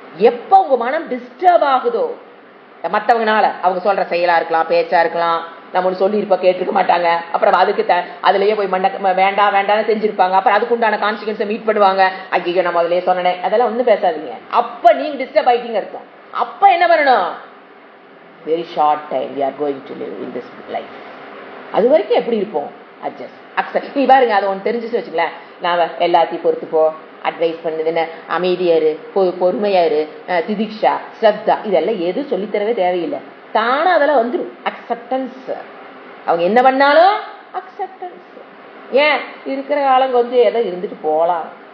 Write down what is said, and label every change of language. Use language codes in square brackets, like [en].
[ta] எப்ப உங்க மனம் டிஸ்டர்ப் ஆகுதோ மற்றவங்கனால, அவங்க சொல்ற செயலா இருக்கலாம், பேச்சா இருக்கலாம், நம்ம ஒன்று சொல்லி இருப்பா கேட்டிருக்க மாட்டாங்க, அப்புறம் அதுக்கு அதுலயே போய் வேண்டாம் வேண்டாம்னு செஞ்சிருப்பாங்க, அப்புறம் அதுக்கு உண்டான கான்சிக்வன்ஸை மீட் பண்ணுவாங்க. ஐயோ நம்ம அதுலயே சொன்னேன், அதெல்லாம் ஒன்றும் பேசாதீங்க. அப்ப நீங்க டிஸ்டர்ப் ஆயிட்டீங்க இருக்கும். அப்ப என்ன பண்ணணும்? [en] Very short time we are going to live in this life. [ta] அது வரைக்கும் எப்படி இருப்போம்? Adjust accept. நீ பாருங்க, அதை ஒன்று தெரிஞ்சுச்சு வச்சுக்கல, நான் எல்லாத்தையும் பொறுத்துப்போ, அட்வைஸ் பண்ணுதுன்னு அமைதியாரு, பொறுமையாரு, திதிக்ஷா, ஸ்ரத்தா, இதெல்லாம் எது சொல்லித்தரவே தேவையில்லை, தானா அதெல்லாம் வந்துடும். அக்செப்டன்ஸ். அவங்க என்ன பண்ணாலும் அக்செப்டன்ஸ். ஏன்? இருக்கிற காலம் கொஞ்சம் ஏதோ இருந்துட்டு போகலாம்.